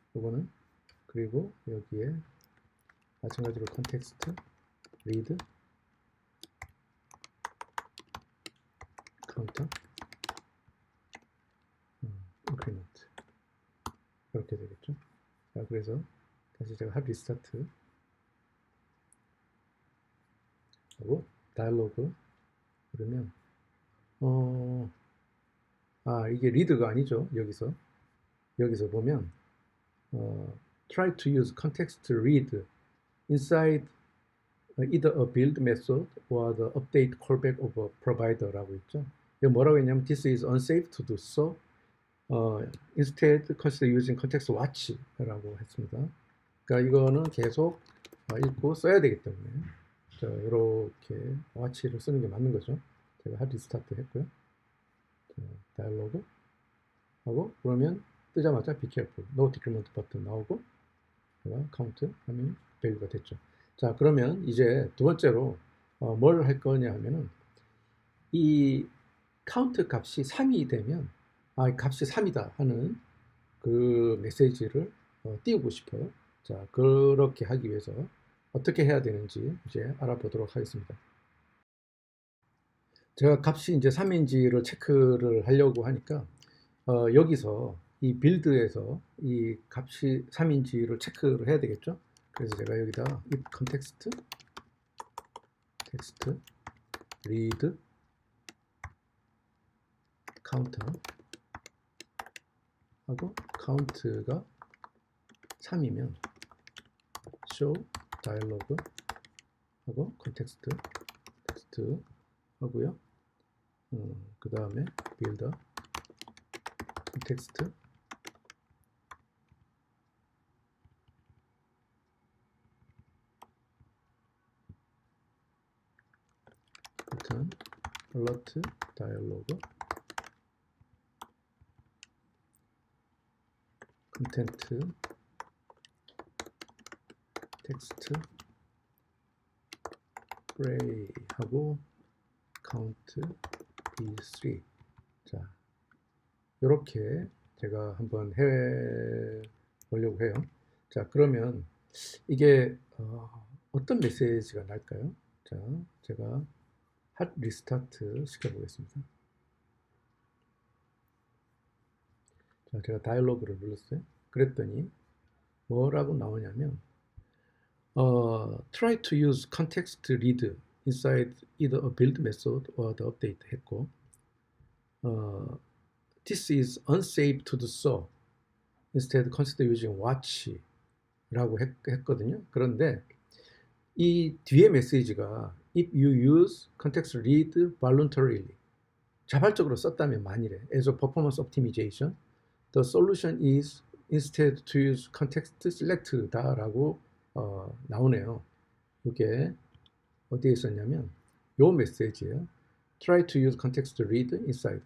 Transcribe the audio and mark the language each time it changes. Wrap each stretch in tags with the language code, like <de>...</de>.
<ko>이거는 그리고 여기에 마찬가지로 context read counter increment 이렇게 되겠죠. 자 그래서 다시 제가 hard restart 하고 다이얼로그 그러면 이게 리드가 아니죠.</ko> <en>여기서 보면 try to use context read inside either a build method or the update callback of a provider</en> <ko>라고 있죠. 이거 뭐라고 했냐면</ko> <en>this is unsafe to do so. Instead consider using context watch</en> <ko>라고 했습니다. 그러니까 이거는 계속 읽고 써야 되기 때문에 자, 이렇게 watch를 쓰는 게 맞는 거죠. 제가 hard restart 했고요. 자, 다이얼로그 하고 그러면 뜨자마자</ko> <en>be careful, no decrement</en> <ko>버튼 나오고 제가 count 하면 value가 됐죠. 자, 그러면 이제 두 번째로 뭘 할 거냐 하면은 이 count 값이 3이 되면 값이 3이다 하는 그 메시지를 띄우고 싶어요. 자, 그렇게 하기 위해서 어떻게 해야 되는지 이제 알아보도록 하겠습니다. 제가 값이 이제 3인지를 체크를 하려고 하니까 여기서 이 빌드에서 이 값이 3인지를 체크를 해야 되겠죠. 그래서 제가 여기다</ko> <en>if context text read counter 하고 count가 3이면 show dialog 하고 context text 하고요.</en> <ko>그 다음에</ko> <en>builder context button alert dialog content text array 하고 count b3.</en> <ko>자, 이렇게 제가 한번 해 보려고 해요. 자, 그러면 이게 어떤 메시지가 날까요? 자, 제가 핫 리스타트 시켜 보겠습니다. 자, 제가 다이얼로그를 눌렀어요. 그랬더니 뭐라고 나오냐면</ko> <en>try to use context read inside either a build method or the update</en> <ko>했고</ko> <en>this is unsafe to do so. Instead consider using watch</en> <ko>라고 했거든요. 그런데 이 뒤에 메시지가</ko> <en>if you use context read voluntarily</en> <ko>자발적으로 썼다면 만일에</ko> <en>as a performance optimization the solution is instead to use context select</en> <ko>다라고 나오네요. 이게 어디에 있었냐면 요 메시지예요.</ko> <en>Try to use context read inside.</en>